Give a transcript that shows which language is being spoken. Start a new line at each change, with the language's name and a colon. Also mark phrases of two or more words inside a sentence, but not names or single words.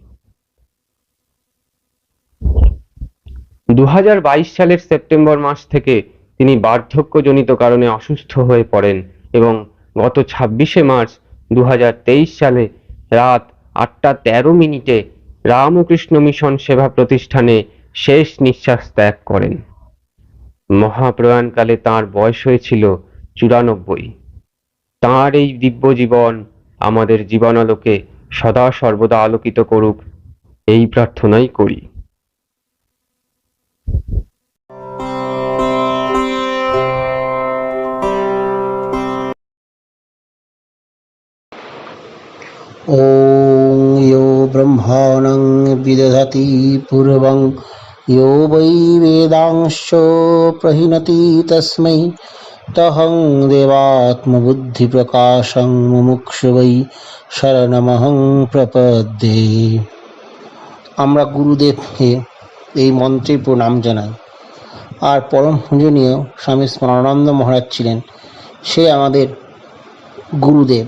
Bangla: 2022 সালের সেপ্টেম্বর মাস থেকে তিনি বার্ধক্যজনিত কারণে অসুস্থ হয়ে পড়েন এবং গত 26শে মার্চ 2023 সালে রাত 8:13 রামকৃষ্ণ মিশন সেবা প্রতিষ্ঠানে শেষ নিঃশ্বাস ত্যাগ করেন। মহাপ্রয়াণকালে তাঁর বয়স হয়েছিল 94। তাঁর এই দিব্য জীবন আমাদের জীবনালোকে সদা সর্বদা আলোকিত করুক, এই প্রার্থনাই করি।
Sanskrit: ॐ यो ब्रह्माणं विदधति पूर्वं यो वै वेदांश्च प्रहिणति तस्मै তহং দেবাত্মবুদ্ধিপ্রকাশং মুমুক্ষু বৈ শরণমহং প্রপদ্যে।
Bangla: আমরা গুরুদেবকে এই মন্ত্রে প্রণাম জানাই। আর পরম পূজনীয় স্বামী স্মরণানন্দ মহারাজ ছিলেন, সে আমাদের গুরুদেব।